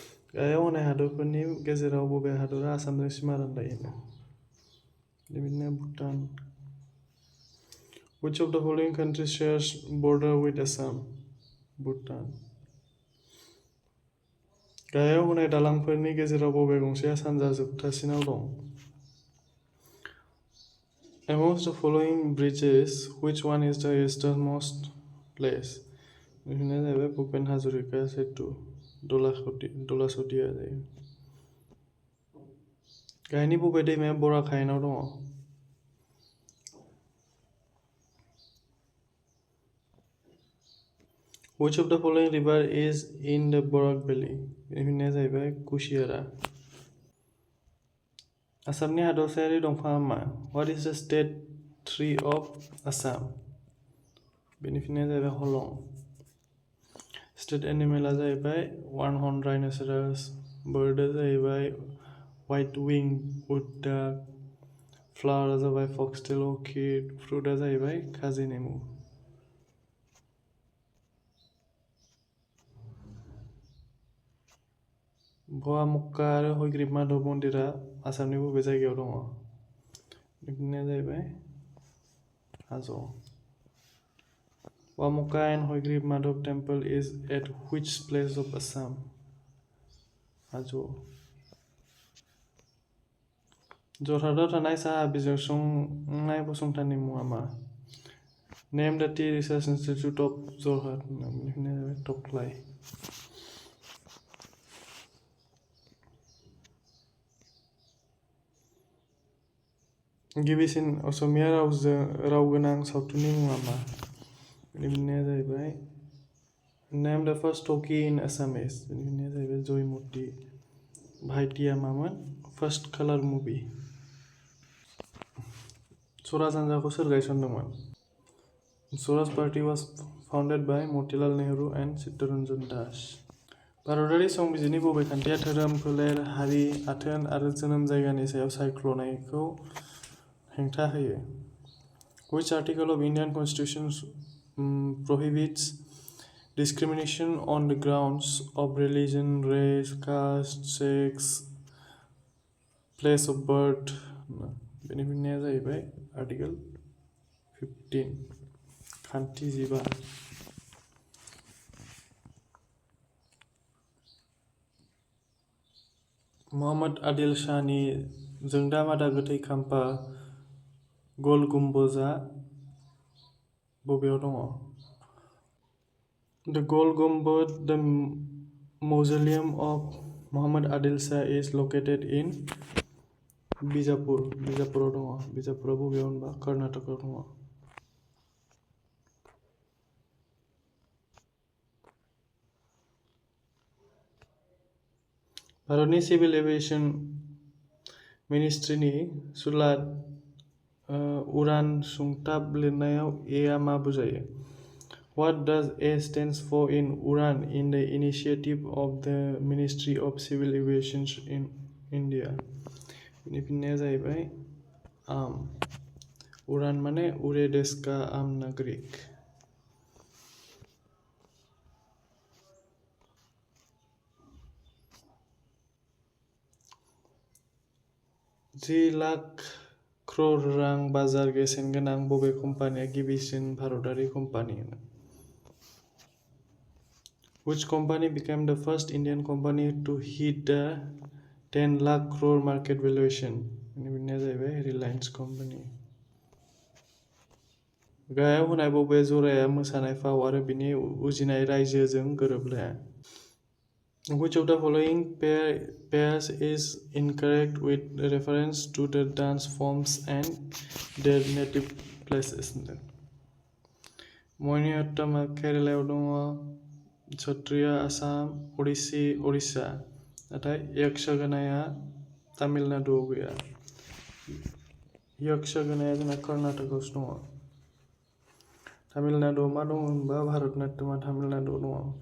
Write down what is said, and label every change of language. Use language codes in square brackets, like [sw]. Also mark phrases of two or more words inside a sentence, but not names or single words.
[brx] गाहायाव होनाय हादरफोरनि गेजेराव बबे हादरा आसामजों सिमा रानलायो? बिदिनो भुटान। [en] Which of the following countries shares border with Assam? Bhutan. [brx] गाहायाव होनाय दालांफोरनि गेजेराव बबे गंसेया सानजा जोबथासिनाव दं? [en] Amongst the following bridges, which one is the easternmost place? [brx] बिदिनो जाहैबाय भुपेन हाजरिका सेतु, दलासदिया जायो। गाहायनि बबे दैमाया बराक हायेनाव दङ? [en] Which of the following river is in the Borak Valley? [brx] बिदिनो जाहैबाय कुशियारा। आसामनि हादरसायारि दंफाङा मा? [en] What is the state tree of Assam? [brx] बेनि फिननाया जाहैबाय हलं। [en] state animal [brx] जाहैबाय [en] one horn rhinoceros, [brx] बार्डआ जाहैबाय [en] white wing wood duck, [brx] फ्लावारा जाबाय [en] foxtail orchid, [brx] फ्रुटआ जाहैबाय काजि नेमु। भवामक्का आरो हयग्रीब माधव मन्दिरा आसामनि बबे जायगायाव दङ? बिदिनो जाहैबाय हाजो। [en] Vamukka and Hoygrib Madhav temple is at which place of Assam? Hajo. [brx] जरहाटआव थानाय साहा बिजिरसंनाय फसंथाननि मुङा मा? [en] Name the Tea Research Institute of Jorhat. [brx] बेनिखायनो जाबाय टक्लाय। गिबिसिन असमिया राव गोनां सावथुननि मुङा मा? बेनिखायनो जाहैबाय [en] Name the first talkie in Assamese. [brx] बेनिखायनो जाहैबाय जयमती। भाइटिया मामोन? [en] First color movie. [brx] स्वराज हान्जाखौ सोर गायसनदोंमोन? [en] स्वराज पार्टी was founded by Motilal Nehru and चित्तरन्जन दास। [brx] भारतारि संबिजिरनि बबे खान्थिया धोरोम, फोलेर, हारि, आथोन आरो जोनोम जायगानि सायाव सायख'नायखौ हेंथा होयो? [en] Which article of Indian Constitution prohibits discrimination on the grounds of religion, race, caste, sex, place of birth? [brx] बेनि फिननाया जाहैबाय आर्टिकल 15 खान्थि 15। मोहम्मद आदिल शाहनि जोंदा मादा गोथै खाम्फा गल गुम्बजआ बबेयाव दङ? [en] The Gol Gumbad, the mausoleum of Muhammad Adil Shah is located in Bijapur. [brx] बिजापुराव दङ। बिजापुरा बबेयाव होनबा कर्नाटकआव दङ। भारतनि [en] civil aviation [brx] मिनिस्ट्रिनि सुलाद उड़ान सुंथाब लिरनायाव ए आ मा बुजायो? [en] What does A stands for in Uran in the initiative of the Ministry of Civil Aviation in India? [brx] बेनि फिननाया जाहैबाय आम। [hi] उड़ान माने उरे देश का आम नागरिक। [brx] $3,00,000 crore रां बाजार बेसेन गोनां बबे कम्पानिया गिबिसिन भारतारि कम्पानि? [en] Which company became the first Indian company to hit the 10,00,000 crore market valuation? [brx] बेनि फिननाया जाहैबाय रिलायंस कम्पानि। गाहायाव होनाय बबे जराया मोसानाय फाव आरो बिनि उजिनाय रायजोजों गोरोबलाया? [en] Which of the following pairs is incorrect with reference to the dance forms and their native places? [brx] मोहिनीअट्टमा केरालायाव दङ, सत्रिया आसाम, ओडिसी उड़िष्या, नाथाय यक्षगानाया तामिलनाडुआव गैया। यक्षगानाया जोंना कर्नाटकआवसो दङ। तामिलनाडुआव मा दङ होनबा भारतनाट्यमा तामिलनाडुआव दङ।